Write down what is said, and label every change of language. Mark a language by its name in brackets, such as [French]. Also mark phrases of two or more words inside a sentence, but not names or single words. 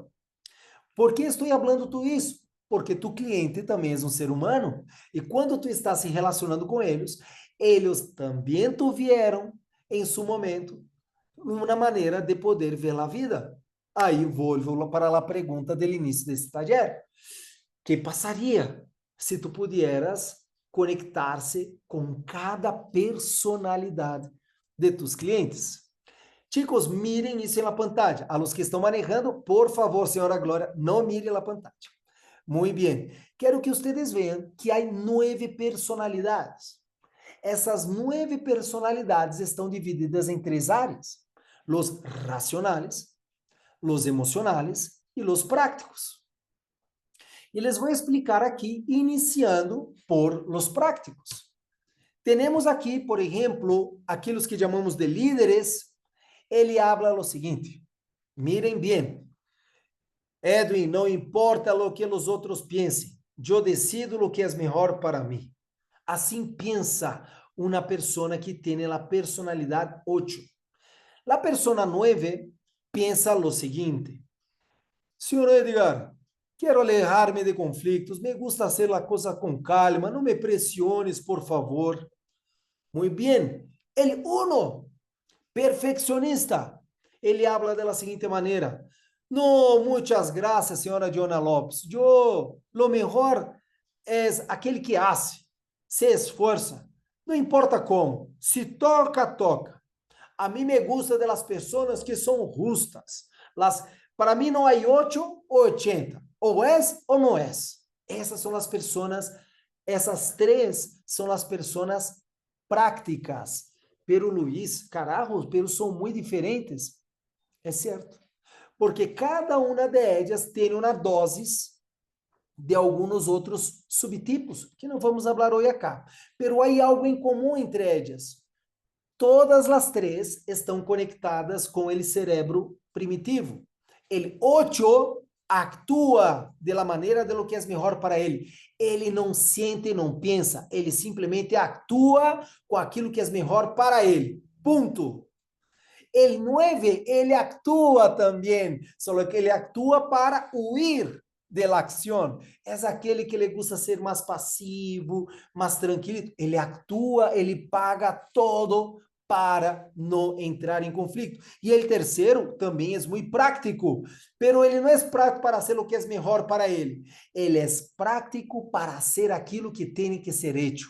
[Portuguese] Por que estou falando tudo isso? Porque tu cliente também é um ser humano e quando tu está se relacionando com eles também tuvieron em seu momento uma maneira de poder ver a vida. Aí volto para a pergunta do início desse taller. Que passaria se tu pudieras conectar-se com cada personalidade de [Spanish] tus clientes? [Portuguese] Chicos, miren isso na pantalla. A los que estão manejando, por favor, senhora Glória, não mire a pantalla. Muito bem. Quero que vocês vejam que há 9 personalidades. Essas 9 personalidades estão divididas em 3 áreas: [Spanish] los racionales, los emocionales e los prácticos. [Portuguese] E les vou explicar aqui, iniciando [Spanish] por los prácticos. [Portuguese] Temos aqui, por exemplo, aqueles que chamamos de líderes. Ele habla o seguinte, miren bem, Edwin, não importa o que os outros pensem, eu decido o que é melhor para mim. Assim pensa uma pessoa que tem a personalidade 8. A pessoa 9 pensa o seguinte, senhor Edgar, quero alejar-me de conflitos, [Spanish] me gusta hacer [Portuguese] a coisa com calma, não me pressiones, por favor. Muito bem. [Spanish] El 1, perfeccionista. [Portuguese] Ele habla da seguinte maneira, [Spanish] no, muchas gracias, [Portuguese] senhora Diana Lopes. [Spanish] Yo, lo mejor es aquele que hace, [Portuguese] se esforça, não importa como, [Spanish] se toca, toca. A mí me gusta de las personas que son justas. Para mí no hay 8 o 80. O es o no es. [Portuguese] Essas são as pessoas, essas três são as pessoas prácticas. Pero Luiz, carajos, pero são muito diferentes. É certo. Porque cada uma de elas tem uma dose de alguns outros subtipos, que não vamos falar hoje acá. Pero há algo em comum entre elas. Todas as três estão conectadas com o cérebro primitivo. O 8 atua [Spanish] de la maneira de lo [Portuguese] que é melhor para ele. Ele não sente, não pensa, ele simplesmente atua com aquilo que é melhor para ele. Ponto. [Spanish] El 9, [Portuguese] ele atua também, só que ele atua para [Spanish] huir de la acción. [Portuguese] É aquele que [Spanish] le gusta [Portuguese] ser mais passivo, mais tranquilo. Ele atua, ele paga todo para não entrar em conflito. E o terceiro também é muito prático, pero ele não é prático para fazer o que é melhor para ele. Ele é prático para fazer aquilo que tem que ser hecho.